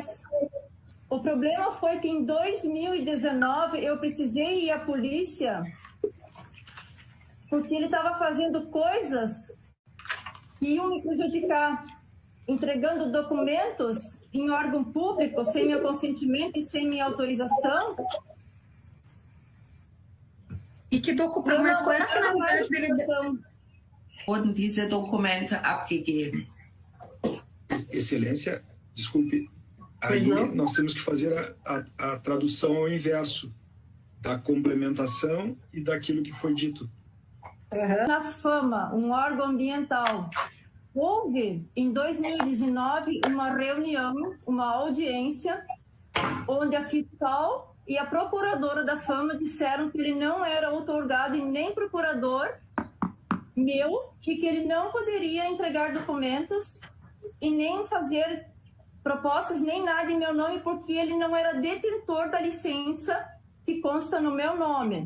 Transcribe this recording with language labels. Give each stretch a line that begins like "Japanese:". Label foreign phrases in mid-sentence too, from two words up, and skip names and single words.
Portuguese: O problema foi que em 2019 eu precisei ir à polícia porque ele estava fazendo coisas que iam me prejudicar, entregando documentos em órgão público sem meu consentimento e sem minha autorização. E que documento? Mas qual era a finalidade dele?
German: Wurden diese Dokumente abgegeben?
Portuguese: Excelência, desculpe, aí nós temos que fazer a tradução ao inverso da complementação e daquilo que foi dito. Na Fama, um órgão ambiental, houve em 2019 uma reunião, uma audiência, onde a fiscal e a procuradora da Fama disseram que ele não era outorgado e nem procurador meu, e que ele não poderia entregar documentos e nem fazer propostas nem nada em meu nome, porque ele não era detentor da licença que consta no meu nome.